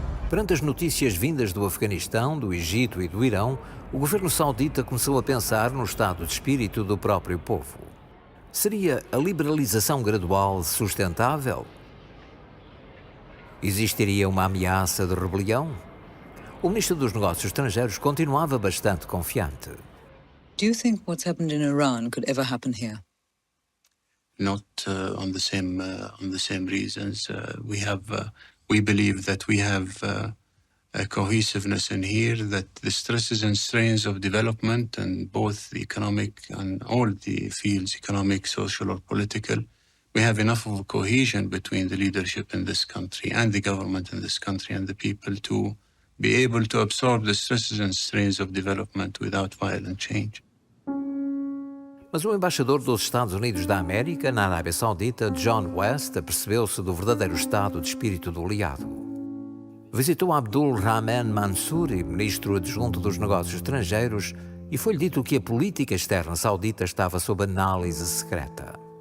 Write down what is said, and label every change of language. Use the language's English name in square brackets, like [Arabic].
[Portuguese] Perante as notícias vindas do Afeganistão, do Egito e do Irão, o governo saudita começou a pensar no estado de espírito do próprio povo. Seria a liberalização gradual sustentável? Existiria uma ameaça de rebelião? O ministro dos Negócios Estrangeiros continuava bastante confiante. [English] Do you think what's happened in Iran could ever happen here? Not on the same reasons. We believe that we have a cohesiveness in here, that the stresses and strains of development and both the economic and all the fields, economic, social or political, we have enough of a cohesion between the leadership in this country and the government in this country and the people to be able to absorb the stresses and strains of development without violent change. [Portuguese] Mas o embaixador dos Estados Unidos da América na Arábia Saudita, John West, apercebeu-se do verdadeiro estado de espírito do aliado. Visitou Abdul Rahman Mansouri, ministro adjunto dos Negócios Estrangeiros, e foi-lhe dito que a política externa saudita estava sob análise secreta.